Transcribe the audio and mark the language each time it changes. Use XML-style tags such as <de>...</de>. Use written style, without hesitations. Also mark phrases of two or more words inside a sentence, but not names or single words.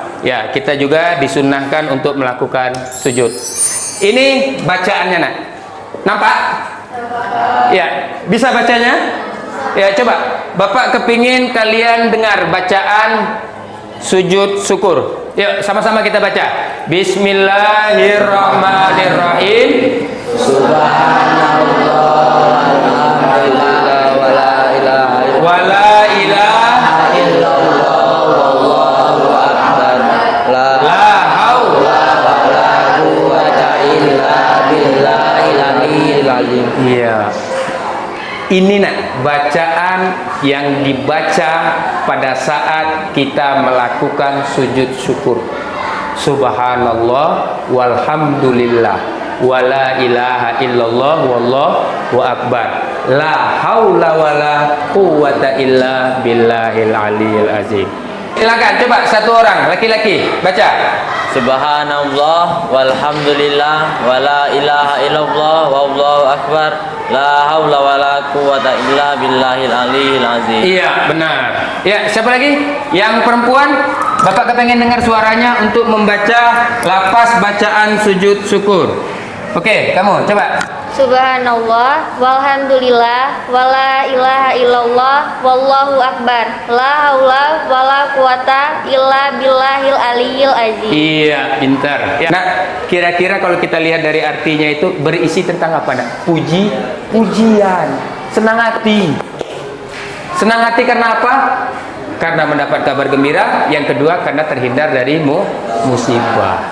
<id>Ya, kita juga disunnahkan untuk melakukan sujud. Ini bacaannya Nampak? Ya, bisa bacanya? Ya, coba. Bapak kepingin kalian dengar bacaan sujud syukur. Yuk, sama-sama kita baca.</id> <ar>بسم الله الرحمن الرحيم. سبحان الله، الحمد لله، ولا إله إلا الله، والله أكبر. لا حول ولا قوة إلا بالله</ar> <id>ini nak bacaan yang dibaca pada saat kita melakukan sujud syukur.</id> <ar>سبحان الله والحمد لله ولا إله إلا الله والله أكبر. لا حول ولا قوة إلا بالله العلي العظيم.</ar> <id>Silakan coba satu orang laki-laki baca.</id> <ar>سبحان الله والحمد لله ولا إله إلا الله والله أكبر. لا حول ولا قوة إلا بالله العلي العظيم.</ar> <id>Iya, benar. Ya, siapa lagi? Yang perempuan? Bapak kepengen dengar suaranya untuk membaca lafaz bacaan sujud syukur. Oke, kamu coba.</id> <ar>سبحان الله والحمد لله ولا إله إلا الله والله أكبر. لا حول ولا قوة إلا بالله العلي العظيم.</ar> <id>Iya, pintar. Ya. Nah, kira-kira kalau kita lihat dari artinya itu berisi tentang apa, nak? Pujian, senang hati. Senang hati karena apa? Karena mendapat kabar gembira. Yang kedua karena terhindar dari musibah.</id>